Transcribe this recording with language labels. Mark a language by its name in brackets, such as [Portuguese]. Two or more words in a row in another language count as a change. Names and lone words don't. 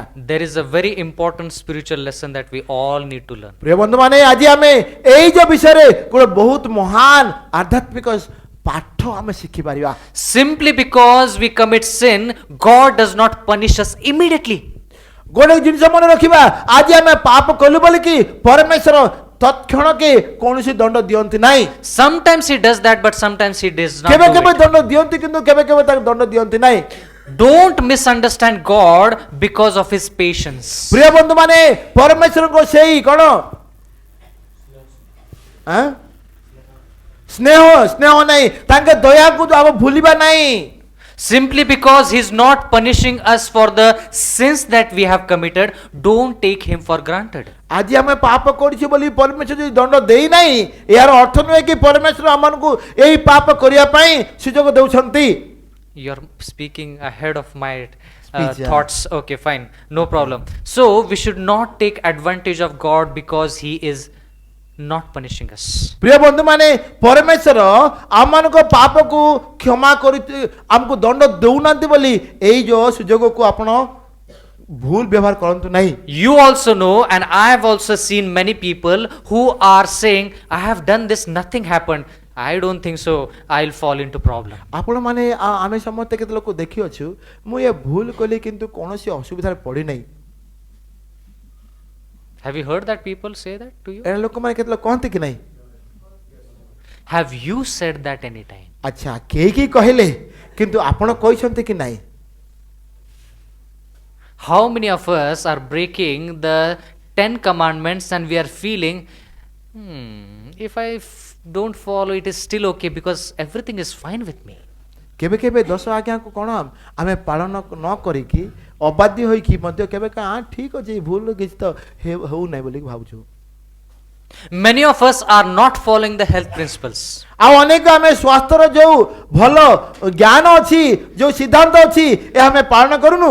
[English] There is a very important spiritual lesson that we all need to learn. [Odia] ପ୍ରିୟ ବନ୍ଧୁ ମାନେ ଆଜି ଆମେ ଏଇ ଯୋଉ ବିଷୟରେ ଗୋଟେ ବହୁତ ମହାନ ଆଧ୍ୟାତ୍ମିକ ପାଠ ଆମେ ଶିଖିପାରିବା। [English] Simply because we commit sin, God does not punish us immediately. [Odia] ଗୋଟେ ଜିନିଷ ମନେ ରଖିବା ଆଜି ଆମେ ପାପ କଲୁ ବୋଲିକି ପରମେଶ୍ୱର ତତ୍କ୍ଷଣକେ କୌଣସି ଦଣ୍ଡ ଦିଅନ୍ତି ନାହିଁ। [English] Sometimes he does that, but sometimes he does not [Odia] କେବେ [English] do [Odia] କେବେ [English] it. [Odia] ଦଣ୍ଡ ଦିଅନ୍ତି କିନ୍ତୁ କେବେ କେବେ ତାକୁ ଦଣ୍ଡ ଦିଅନ୍ତି ନାହିଁ। [English] Don't misunderstand God because of his patience. [Odia] ପ୍ରିୟ ବନ୍ଧୁ ମାନେ ପରମେଶ୍ୱରଙ୍କ ସେଇ କ'ଣ ସ୍ନେହ ସ୍ନେହ ନାହିଁ ତାଙ୍କ ଦୟାକୁ ଆମେ ଭୁଲିବା ନାହିଁ। [English] Simply because he's not punishing us for the sins that we have committed, don't take him for granted. [Odia] ଆଜି ଆମେ ପାପ କରିଛୁ ବୋଲି ପରମେଶ୍ୱର ଯଦି ଦଣ୍ଡ ଦେଇନାହିଁ ଏହାର ଅର୍ଥ ନୁହେଁ କି ପରମେଶ୍ୱର ଆମମାନଙ୍କୁ ଏଇ ପାପ କରିବା ପାଇଁ ସୁଯୋଗ ଦେଉଛନ୍ତି। [English] You're speaking ahead of my Speech, yeah. thoughts. Okay, fine, no problem. So we should not take advantage of God because he is not punishing us. [Odia] ପ୍ରିୟ ବନ୍ଧୁ ମାନେ ପରମେଶ୍ୱର ଆମମାନଙ୍କ ପାପକୁ କ୍ଷମା କରି ଆମକୁ ଦଣ୍ଡ ଦେଉନାହାନ୍ତି ବୋଲି ଏଇ ଯୋଉ ସୁଯୋଗକୁ ଆପଣ ଭୁଲ ବ୍ୟବହାର କରନ୍ତୁ ନାହିଁ। [English] You also know, and I have also seen many people who are saying, I have done this, nothing happened, I don't think so, I'll fall into problem. [Odia] ଆପଣମାନେ ଆମେ ସମସ୍ତେ କେତେ ଲୋକ ଦେଖିଅଛୁ ମୁଁ ଏ ଭୁଲ କଲି କିନ୍ତୁ କୌଣସି ଅସୁବିଧାରେ ପଡ଼ି ନାହିଁ। [English] Have you heard that people say that to you? [Odia] ଏ ଲୋକମାନେ କେତେ ଲୋକ କହନ୍ତି କି ନାହିଁ? [English] Have you said that anytime? [Odia] ଆଚ୍ଛା କେହି କହିଲେ କିନ୍ତୁ ଆପଣ କହିଛନ୍ତି କି ନାହିଁ? [English] How many of us are breaking the 10 commandments and we are feeling, if I don't follow it is still okay because everything is fine with me. [Odia] କେବେ କେବେ 10 ଆଜ୍ଞାକୁ କ'ଣ ଆମେ ପାଳନ ନ କରିକି ଅବାଧ୍ୟ ହୋଇକି ମଧ୍ୟ କେବେ ଠିକ ଅଛି ଭୁଲ କିଛି ତ ହେଉ ନାହିଁ ବୋଲି ଭାବୁଛୁ। [English] Many of us are not following the health principles. [Odia] ଆଉ ଅନେକ ଆମେ ସ୍ୱାସ୍ଥ୍ୟର ଯୋଉ ଭଲ ଜ୍ଞାନ ଅଛି ଯୋଉ ସିଦ୍ଧାନ୍ତ ଅଛି ଏହା ଆମେ ପାଳନ କରୁନୁ।